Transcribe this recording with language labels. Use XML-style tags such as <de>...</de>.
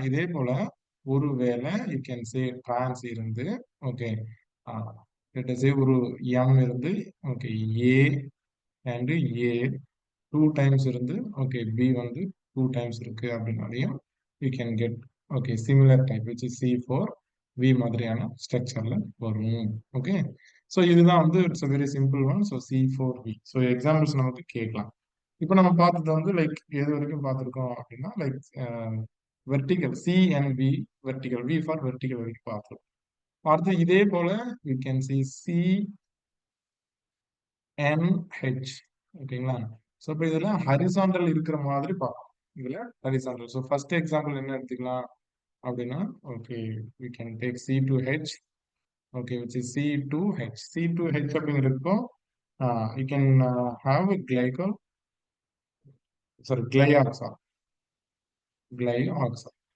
<ta>இதே போல ஒருவேளை</ta> <en>You can say trans இருந்து okay let us say ஒரு M இருந்து okay A and A 2 times இருந்து okay B வந்து 2 times இருக்கு அப்படின்னாலையும் you can get okay similar type which is C4 V மாதிரியான ஸ்ட்ரக்சர்ல வரும். Okay, so</en> <ta>இதுதான் வந்து</ta> <en>It's a very simple one. So C4V.</en> <ta>So examples நமக்கு கேட்கலாம். இப்போ நம்ம பார்த்தது வந்து லைக் எது வரைக்கும் பார்த்துருக்கோம் அப்படின்னா</ta> <en>like vertical C and V,</en> <ta>vertical V for vertical வரைக்கும் பார்த்துருக்கோம். அடுத்து இதே போல</ta> <en>we can see CNH.</en> <ta>ஓகேங்களா? ஸோ இப்போ இதுல ஹரிசாண்டல் இருக்கிற மாதிரி பார்க்கணும். இதுல ஹரிசாண்டல்.</ta> <en>so</en> <ta>ஃபர்ஸ்ட் எக்ஸாம்பிள் என்ன எடுத்துக்கலாம் அப்படின்னா,</ta> <en>Okay we can take C2H, okay, which is C2H. C2H</en> <ta>அப்படிங்கிறதுக்கும்</ta> <en>you can have a glycol, sorry, glyoxal. Glyoxal.</en>